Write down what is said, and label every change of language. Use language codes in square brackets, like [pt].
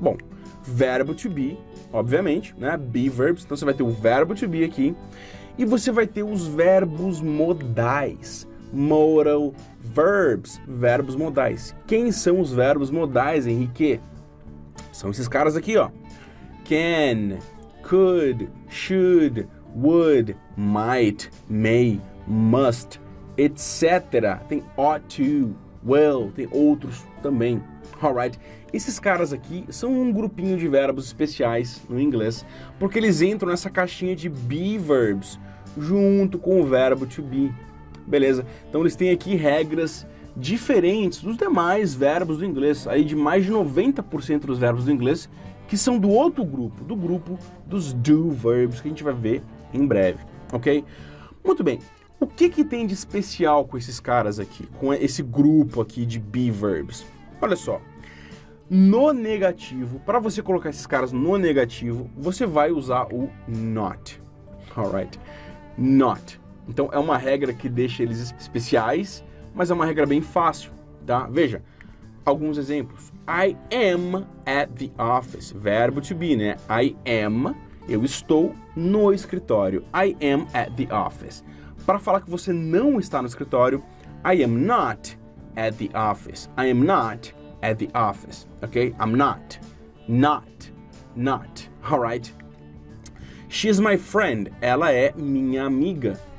[pt] Bom, verbo to be, obviamente, né? Be verbs, então você vai ter o verbo to be aqui e você vai ter os verbos modais, modal verbs, verbos modais. Quem são os verbos modais, Henrique? São esses caras aqui, ó. [en] Can, could, should, would, might, may, must, etc. [pt] Tem ought to, will, tem outros também. Alright? Esses caras aqui são um grupinho de verbos especiais no inglês, porque eles entram nessa caixinha de be verbs, junto com o verbo to be. Beleza? Então eles têm aqui regras diferentes dos demais verbos do inglês, aí de mais de 90% dos verbos do inglês, que são do outro grupo, do grupo dos do verbs, que a gente vai ver em breve, ok? Muito bem. O que tem de especial com esses caras aqui, com esse grupo aqui de be verbs? Olha só, no negativo, para você colocar esses caras no negativo, você vai usar o not, alright? Not. Então é uma regra que deixa eles especiais, mas é uma regra bem fácil, tá? Veja, alguns exemplos. [en] I am at the office, [pt] verbo to be, né? [en] I am, [pt] eu estou no escritório. [en] I am at the office. [pt] Para falar que você não está no escritório, [en] I am not at the office. I am not at the office, ok? I'm not. Not. Alright? She's my friend. [pt] Ela é minha amiga.